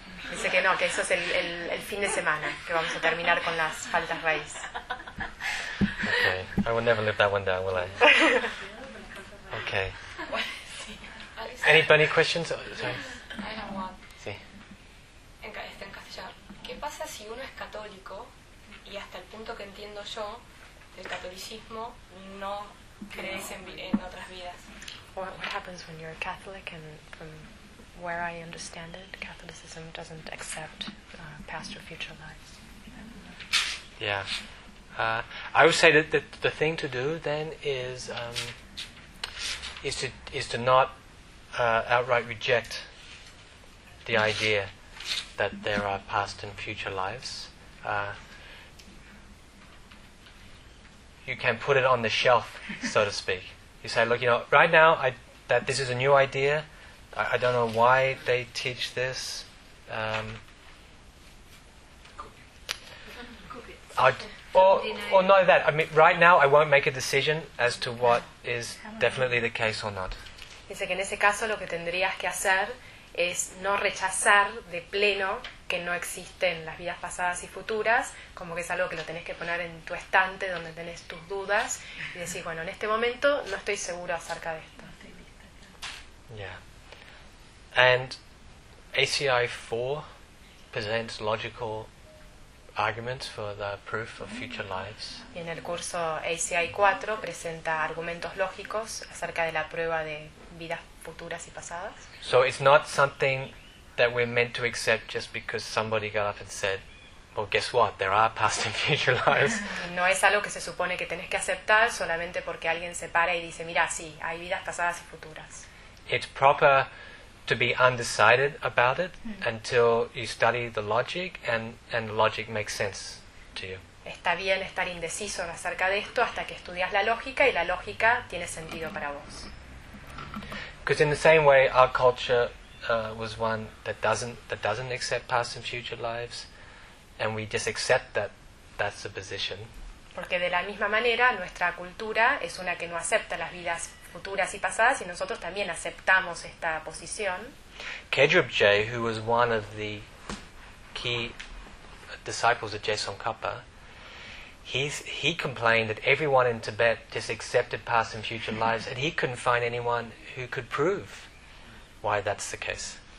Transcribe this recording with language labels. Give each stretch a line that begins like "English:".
Spanish: Dice que no, que eso es el fin de semana, que vamos a terminar con las faltas raíz.
English: Okay, I will never live that one down, will I? Okay. Anybody questions? Sorry. I have one.
Spanish: Sí. Está en castellano. ¿Qué pasa si uno es católico y hasta el punto que entiendo yo, el catolicismo no crees en otras vidas?
English: What happens when you're a Catholic and from where I understand it, Catholicism doesn't accept past or future lives. Yeah, I would say that the thing to do then is to not outright reject the idea that there are past and future lives. You can put it on the shelf, so to speak. You say, look, you know, right now that this is a new idea. I don't know why they teach this. Not that. I mean, right now I won't make a decision as to what is definitely the case or not.
Spanish: Dice que en ese caso lo que tendrías que hacer es no rechazar de pleno que no existen las vidas pasadas y futuras, como que es algo que lo tenés que poner en tu estante donde tenés tus dudas y decir, bueno, en este momento no estoy seguro acerca de esto.
English: Yeah. And ACI 4 presents logical arguments for the proof of future lives.
Spanish: Y en el curso ACI 4 presenta argumentos lógicos acerca de la prueba de vidas futuras y pasadas.
English: So it's not something that we're meant to accept just because somebody got up and said, well, guess what, there are past and future lives.
Spanish: No es algo que se supone que tenés que aceptar solamente porque alguien se para y dice, mira, sí, hay vidas pasadas y futuras.
English: It's proper to be undecided about it until you study the logic and the logic makes sense to you.
Spanish: Está bien estar indeciso acerca de esto hasta que estudias la lógica y la lógica tiene sentido para vos.
English: Because in the same way our culture was one that doesn't accept past and future lives, and we just accept that's the position.
Spanish: Porque de la misma manera nuestra cultura es una que no acepta las vidas futuras y pasadas, y nosotros también aceptamos esta posición.
English: Kedrupje, who was one of the key disciples of Jason Kapa, he complained that everyone in Tibet just accepted past and future lives, and he couldn't find anyone who could prove why that's the case.